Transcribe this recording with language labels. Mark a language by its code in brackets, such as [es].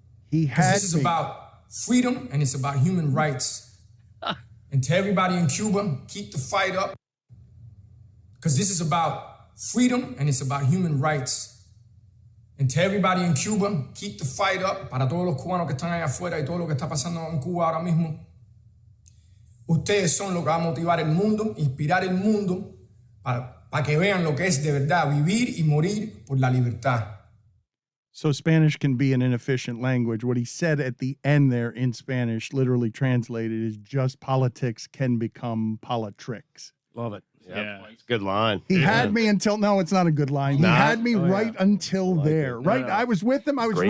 [en] This is about freedom and it's about human rights. And to everybody in Cuba, keep the fight up. Because this is about freedom and it's about human rights. And to everybody in Cuba, keep the fight up. [es] Para todos los cubanos que están allá afuera y todo lo que está pasando en Cuba ahora mismo. Ustedes son lo que va a motivar el mundo, inspirar el mundo para que vean lo que es de verdad vivir y morir por la libertad. [en] So Spanish can be an inefficient language. What he said at the end there in Spanish, literally translated, is just politics can become politricks. Love it. Yeah. It's a good line. He had me until, no, it's not a good line. He had me until there, right? I was with him. I was Great